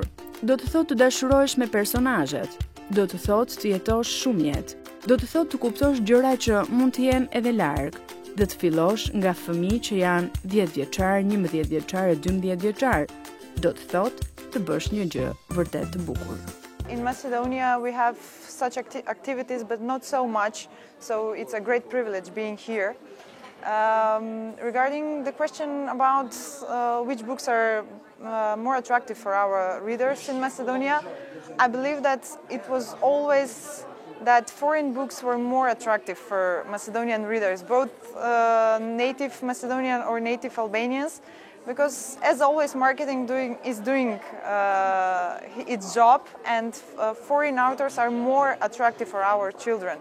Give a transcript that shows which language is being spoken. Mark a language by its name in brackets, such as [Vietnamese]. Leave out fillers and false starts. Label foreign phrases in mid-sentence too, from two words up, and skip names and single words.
[Albanian] Do të thotë të dashurohesh me personazhet. Do të thotë të jetosh shumë jetë. Do të thotë të kuptosh gjëra që mund të jenë edhe larg. Dhe të fillosh nga fëmijë që janë 10 vjeçar, 11 vjeçar e 12 vjeçar. Do të thotë të bësh një gjë vërtet të bukur. [English] In Macedonia we have such activities but not so much, so it's a great privilege being here. Regarding the question about which books are more attractive for our readers in Macedonia, I believe that it was always that foreign books were more attractive for Macedonian readers, both native Macedonian or native Albanians, because as always marketing is doing its job, and foreign authors are more attractive for our children.